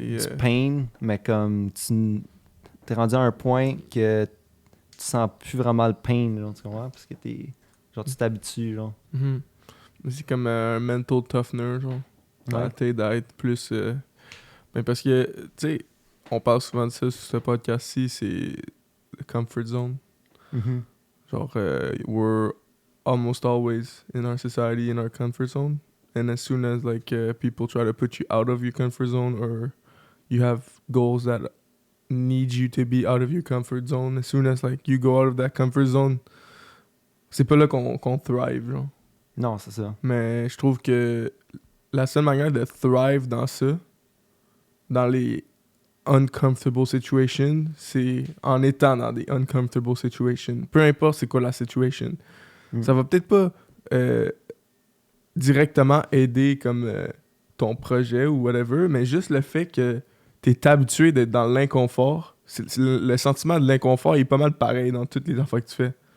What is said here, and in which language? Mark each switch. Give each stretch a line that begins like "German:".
French: du pain, mais comme t'es rendu à un point que tu sens plus vraiment le pain, genre, tu comprends? Parce que tu t'habitues, genre. C'est comme un mental toughener, genre. Dans la tête d'être plus. Ben parce que, tu sais, on parle souvent de ça sur ce podcast-ci, c'est
English: comfort zone. Mhm. Genre, we're almost always in our society in our comfort zone. And as soon as like people try to put you out of your comfort zone or you have goals that need you to be out of your comfort zone, as soon as like you go out of that comfort zone,
French: c'est pas là qu'on thrive, genre. Non, c'est ça. Mais je trouve que la seule manière de thrive dans ça, dans les
English: uncomfortable situations,
French: c'est en étant dans des uncomfortable situations. Peu importe c'est quoi la situation. Mm. Ça va peut-être pas directement aider comme ton projet ou whatever, mais juste le fait que t'es habitué d'être dans l'inconfort, le sentiment de l'inconfort est pas mal pareil dans toutes les affaires que tu fais.